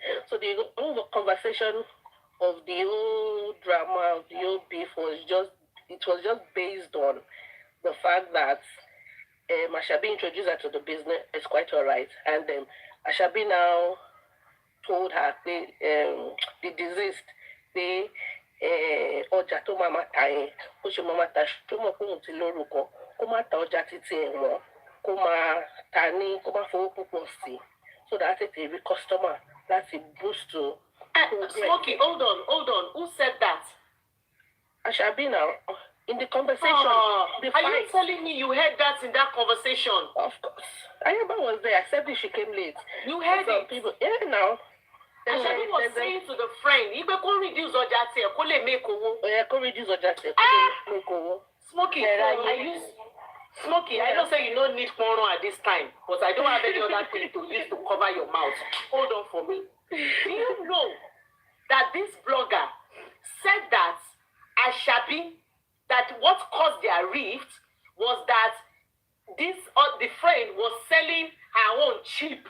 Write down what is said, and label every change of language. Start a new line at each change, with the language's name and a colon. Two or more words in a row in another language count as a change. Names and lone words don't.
English: So the whole conversation of the whole drama of the whole beef was just based on the fact that Ashabi introduced her to the business. It's quite alright, and Ashabi now told her the deceased
Yoruba: ọjà tó máa ta yẹn bó ṣe máa ta tó mọ̀ pé òun ti lórúkọ kó má ta ọjà títí ẹ̀ wọ́n kó máa ta ní kó má fowó púpọ̀ sí
English: so that it will be customer
Yoruba: láti
English: boost to. Smokey, hold on. Who said that? Ashabi now in the conversation. The are you telling me you heard that in that conversation? Of course. Ayaba was there, except she came late. You heard it? People, yeah, now. Ashabi was saying to the friend, you better reduce
Yoruba: ọjà tiẹ̀ kó lè
English: make owó. Yeah, go reduce
Yoruba: ọjà tiẹ̀ kó lè
English: make owó. Smokey, I don't say you don't need porn at this time, but I don't have any other thing to use to cover your mouth. Hold on for me. Do you know that this blogger said that Ashabi, that what caused their rift was that the friend was selling her own cheap.